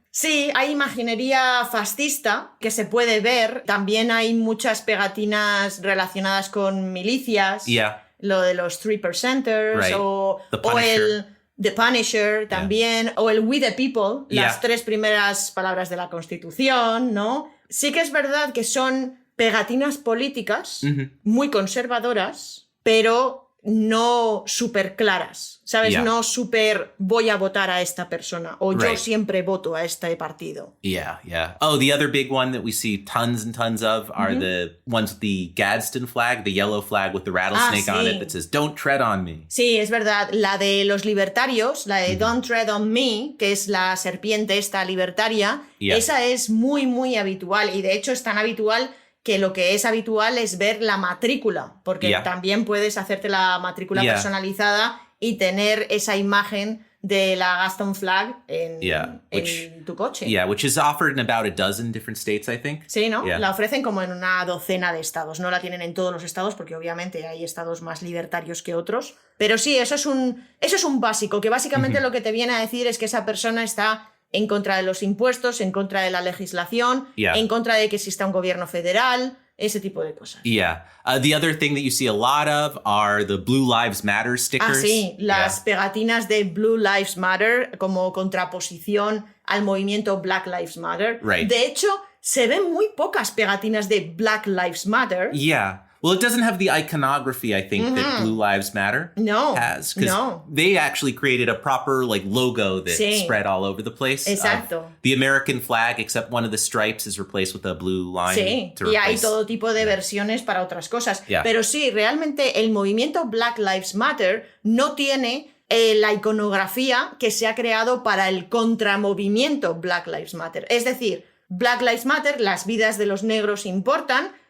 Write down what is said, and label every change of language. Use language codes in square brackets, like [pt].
[es] Sí, hay imaginería fascista que se puede ver. También hay muchas pegatinas relacionadas con milicias. Lo de los 3%ers o el The Punisher también, o el We the People, las 3 primeras palabras de la Constitución, ¿no? Sí que es verdad que son pegatinas políticas muy conservadoras, pero no súper claras, ¿sabes? No súper voy a votar a esta persona o yo siempre voto a este partido. [en] Oh, the other big one that we see tons and tons of are the ones with the Gadsden flag, the yellow flag with the rattlesnake on it that says "Don't tread on me". [es] Sí, es verdad. La de los libertarios, la de [en] Don't tread on me, [es] que es la serpiente esta libertaria, esa es muy, muy habitual y de hecho es tan habitual que lo que es habitual es ver la matrícula, porque también puedes hacerte la matrícula personalizada y tener esa imagen de la Gadsden flag en tu coche. [en] Which is offered in about a dozen different states, I think. [es] Sí, ¿no? La ofrecen como en una docena de estados. No la tienen en todos los estados porque obviamente hay estados más libertarios que otros. Pero sí, eso es un básico, que básicamente lo que te viene a decir es que esa persona está en contra de los impuestos, en contra de la legislación, en contra de que exista un gobierno federal, ese tipo de cosas. [en] The other thing that you see a lot of are the Blue Lives Matter stickers. [es] Sí, las pegatinas de Blue Lives Matter como contraposición al movimiento Black Lives Matter. De hecho, se ven muy pocas pegatinas de Black Lives Matter. [en] Well, it doesn't have the iconography, I think, that Blue Lives Matter has. Because they actually created a proper logo that spread all over the place. [es] Exacto. [en] The American flag, except one of the stripes, is replaced with a blue line. [es] Sí, y hay todo tipo de versiones para otras cosas. Pero sí, realmente el movimiento Black Lives Matter no tiene la iconografía que se ha creado para el contramovimiento Black Lives Matter. Es decir, Black Lives Matter, las vidas de los negros importan,